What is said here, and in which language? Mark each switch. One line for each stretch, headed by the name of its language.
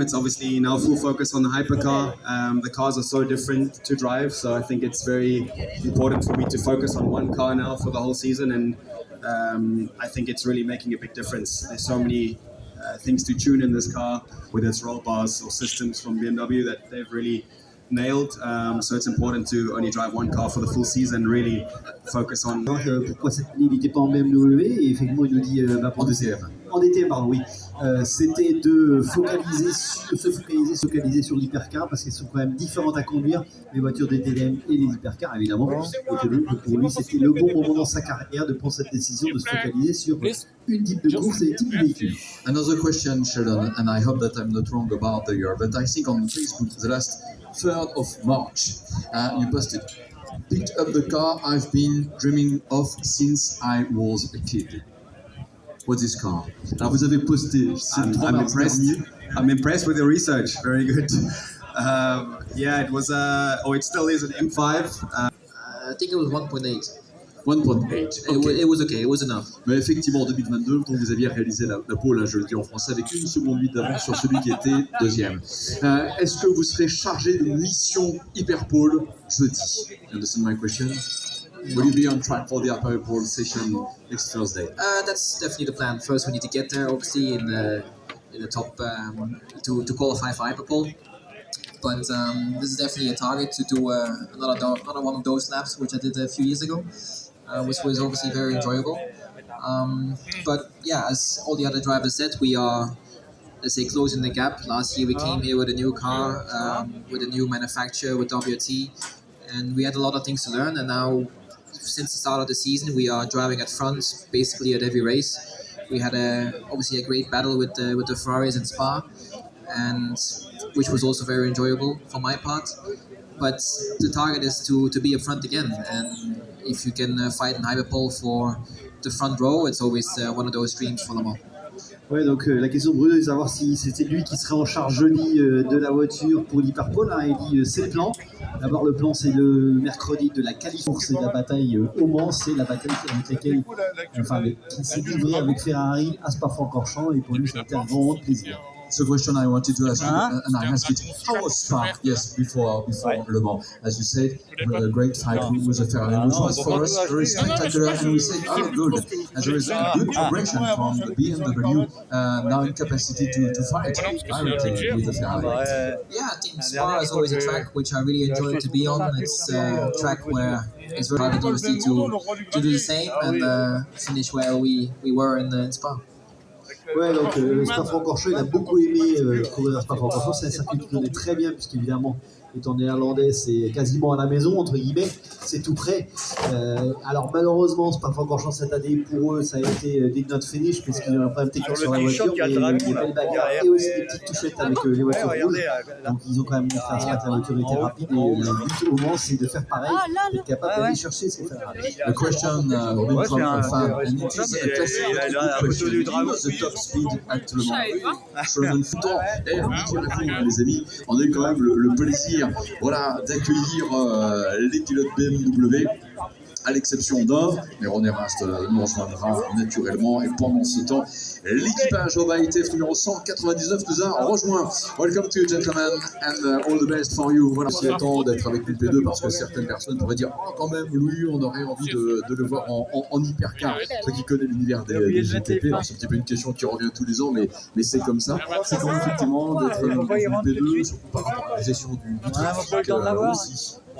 English: It's obviously now full focus on the hypercar. The cars are so different to drive, so I think it's very important for me to focus on one car now for the whole season, and I think it's really making a big difference. There's so many things to tune in this car, whether it's roll bars or systems from BMW that they've really nailed. So it's important to only drive one car for the full season, really focus on.
French: Pourquoi cette année il n'était pas en BMW? Et effectivement, il nous dit en DTM. En DTM, pardon, oui. C'était de se focaliser sur l'hypercar parce qu'elles sont quand même différentes à conduire, les voitures DTM et les hypercars évidemment. Et pour lui, c'était le bon moment dans sa carrière de prendre cette décision de se focaliser sur une type de course et un type de véhicule.
English: Another question, Sheldon, and I hope that I'm not wrong about the year, but I think on Facebook the last 3rd of March you posted, picked up the car I've been dreaming of since I was a kid. What's this car?
French: Alors vous avez posté
English: I'm impressed with the research. Very good. Yeah, it was it still is an M5. I think it was 1.8. 1.8. Okay. It was okay, it was enough.
French: Mais effectivement, en 2022, quand vous aviez réalisé la pole, je le dis en français, avec 1 seconde 8 d'avance sur celui qui était deuxième. Est-ce que vous serez chargé de mission Hyperpole jeudi?
English: You understand my question? Will you be on track for the Hyperpole session next Thursday? That's definitely the plan. First, we need to get there, obviously, in the top to qualify for Hyperpole. But this is definitely a target to do another one of those laps, which I did a few years ago, which was obviously very enjoyable. But yeah, as all the other drivers said, we are, let's say, closing the gap. Last year we came here with a new car, with a new manufacturer, with WRT, and we had a lot of things to learn. And now, since the start of the season, we are driving at front, basically at every race. We had obviously a great battle with the Ferraris in Spa, and which was also very enjoyable for my part. But the target is to be up front again, and if you can fight in Hyperpole for the front row, it's always one of those dreams for Le Mans.
French: Ouais, donc la question de Bruno est de savoir si c'était lui qui serait en charge jeudi de la voiture pour l'Hyperpole. Hein. Il dit c'est le plan. D'abord, le plan, c'est le mercredi de la qualif. C'est la bataille au Mans, c'est la bataille avec laquelle, qui s'est livrée avec Ferrari à Spa-Francorchamps. Et pour lui, c'était un grand plaisir.
English: So question I wanted to ask you, and I asked it, how was Spa? Yes, before Le Mans. As you said, a great fight with a Ferrari, which was for us very spectacular, and we said, oh, good. And there is a good progression from the BMW now in capacity to fight directly with the Ferrari. Yeah, I think Spa is always a track which I really enjoy to be on. It's a track where it's very hard obviously to do the same and finish where we were in Spa.
French: Ouais, donc Spa-Francorchamps, il a beaucoup aimé courir à Spa-Francorchamps. C'est un circuit qu'il connaît très bien, puisqu'évidemment, étant néerlandais, c'est quasiment à la maison, entre guillemets, c'est tout près. Alors malheureusement, Spa-Francorchamps cette année, pour eux, ça a été
English: did not finish,
French: puisqu'il y a un problème technique sur la voiture, mais il y a des belles bagarres et aussi des petites touchettes avec les voitures rouges. Donc ils ont quand même montré à que la voiture était rapide, et le but au Mans, c'est de faire pareil, d'être capable d'aller chercher ces Ferrari.
English: A question Robin from a fan, and it is a classic question. He was the top speed at Le Mans.
French: Sherman Fouton, et vous direz, les amis, on a eu quand même le plaisir d'accueillir les pilotes BMW, à l'exception d'un, mais René Rast nous rejoindra naturellement, et pendant ce temps, l'équipage Oba ITF numéro 199 nous a rejoint.
English: Welcome to you, gentlemen, and all the best for you.
French: Voilà, c'est temps d'être avec une P2 parce que certaines personnes pourraient dire oh, quand même, lui, on aurait envie de le voir en hypercar. Ceux qui connaissent l'univers des GTP, alors c'est un petit peu une question qui revient tous les ans, mais c'est comme ça. C'est quand même effectivement d'être dans une P2, surtout par rapport à la gestion du trafic aussi.